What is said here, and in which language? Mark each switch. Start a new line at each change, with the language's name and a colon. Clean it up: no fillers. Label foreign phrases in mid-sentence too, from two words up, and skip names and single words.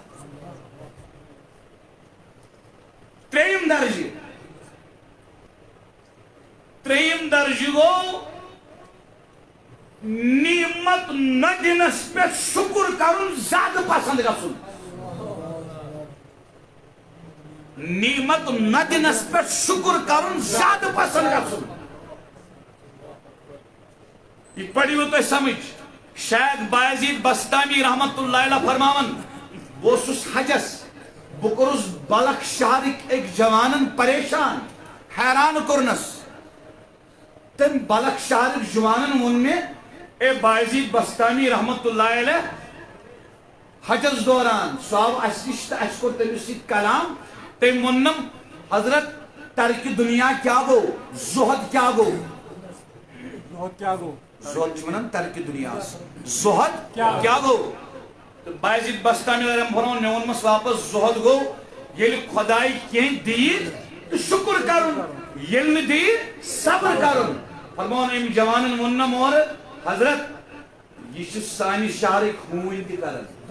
Kashmiri: ترٛیٚیِم درجہِ گوٚو نعمت نہ دِنس پٮ۪ٹھ شکر کرُن زیادٕ پسنٛد گژھُن نعمت نہ دِنس پٮ۪ٹھ شکر کرُن زیادٕ پسنٛد گژھُن یہِ پٔرِو تُہۍ سمجھ شیخ بایزید بستامی
Arabic: رحمت اللہ علیہ
Kashmiri: فرماون بہٕ اوسُس حجس بہٕ کوٚرُس بلخ شہرٕکۍ أکۍ جوانن پریشان حیران کوٚرنس تٔمۍ بلخ شہرٕکۍ جوانن ووٚن مےٚ اے بایزید بستامی
Arabic: رحمت اللہ علیہ
Kashmiri: حجس دوران سُہ آو اسہِ نِش تہٕ اسہِ کوٚر تٔمِس سۭتۍ کلام تٔمۍ ووٚننم حضرت ترکہِ دُنیا کیٛاہ گوٚو زُہد کیٛاہ گوٚو زُہد چھِ ونان ترکہِ دُنیاہس زُہد کیٛاہ گوٚو تہٕ بایزید بستامی علیہ فرمون مےٚ ووٚنمس واپس زُہد گوٚو ییٚلہِ خۄداے کینٛہہ دِیہِ تہٕ شکر کرُن ییٚلہِ نہٕ دِیہِ صبر کرُن فرمون أمۍ جوانن ووٚننم اورٕ حضرت یہ چھِ سانہِ شہرٕکۍ ہوٗنۍ تہِ کران